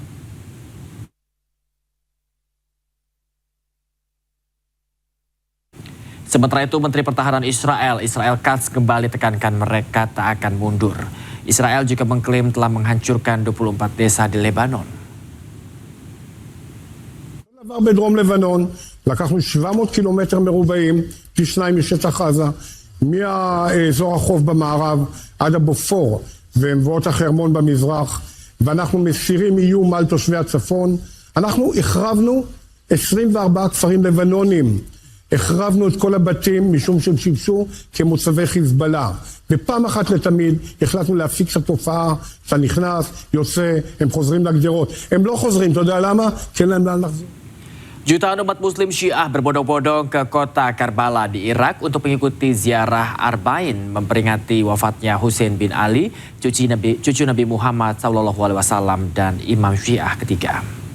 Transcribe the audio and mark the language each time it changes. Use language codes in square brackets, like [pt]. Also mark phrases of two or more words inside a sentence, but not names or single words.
[id] Sementara itu, Menteri Pertahanan Israel Katz kembali tekankan mereka tak akan mundur. Israel juga mengklaim telah menghancurkan 24 desa di Lebanon. [he] בדרום לבנון, לקחנו 700 קילומטר מרובעים, פי 2 משטח עזה, מאזור החוף במערב עד הבופור ומבואות החרמון במזרח, ואנחנו מסירים איום על תושבי הצפון. אנחנו החרבנו 24 כפרים לבנונים. החרבנו את כל הבתים משום שהם שימשו כמוצבי חיזבאללה. ופעם אחת לתמיד החלטנו להפסיק את התופעה, אתה נכנס, יוצא, הם חוזרים לגדרות. הם לא חוזרים, אתה יודע למה? כי אין להם לאן לחזור. [id] Jutaan umat muslim Syiah berbondong-bondong ke kota Karbala di Irak untuk mengikuti ziarah Arba'in memperingati wafatnya Hussein bin Ali, cucu Nabi Muhammad SAW dan Imam Syiah ketiga.